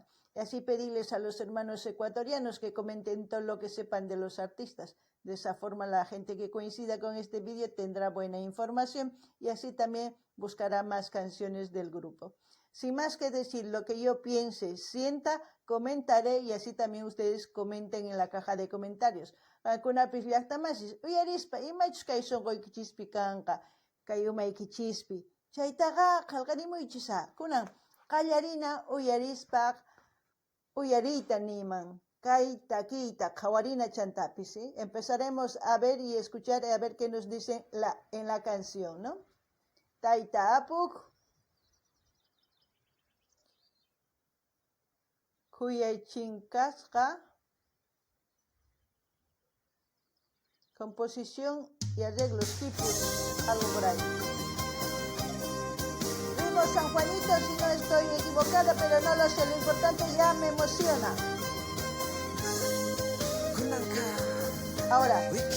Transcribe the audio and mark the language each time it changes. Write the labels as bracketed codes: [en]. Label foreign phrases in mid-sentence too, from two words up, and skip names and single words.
[es] Y así pedirles a los hermanos ecuatorianos que comenten todo lo que sepan de los artistas. De esa forma la gente que coincida con este vídeo tendrá buena información y así también buscará más canciones del grupo. Sin más que decir, lo que yo piense, sienta, comentaré y así también ustedes comenten en la caja de comentarios. [qu] Kunapis llaqtamasis, uyarispa, imachus kay sunquykichikpi kanqa, kay umaykichikpi. Chaytaqa qillqarimuychisa, kunan qallarina uyarispaq, uyarita niman, kay takiyta qhawarina chantapis, [es] ¿sí? Empezaremos a ver y escuchar a ver qué nos dicen en la canción, ¿no? Taita apuq. Cuyay Chinkasqa, composición y arreglos tipos, algo por ahí. Ritmo San Juanito, si no estoy equivocada, pero no lo sé, lo importante ya me emociona. Ahora.